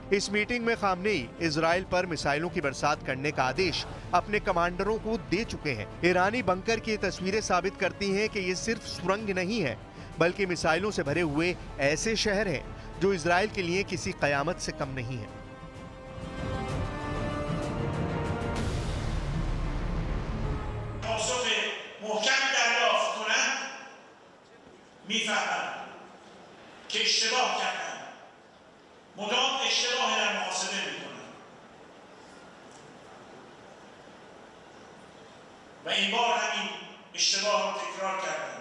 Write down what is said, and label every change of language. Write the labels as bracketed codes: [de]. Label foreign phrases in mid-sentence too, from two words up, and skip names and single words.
[hi] इस मीटिंग में खामनेई इजराइल पर मिसाइलों की बरसात करने का आदेश अपने कमांडरों को दे चुके हैं। ईरानी बंकर की तस्वीरें साबित करती हैं कि ये सिर्फ सुरंग नहीं है बल्कि मिसाइलों से भरे हुए ऐसे शहर हैं जो इजराइल के लिए किसी कयामत से कम नहीं है। [fa] که اشتباه کردن مدام اشتباه در محاسبه میکنن و این بار همین اشتباه رو تکرار کردن.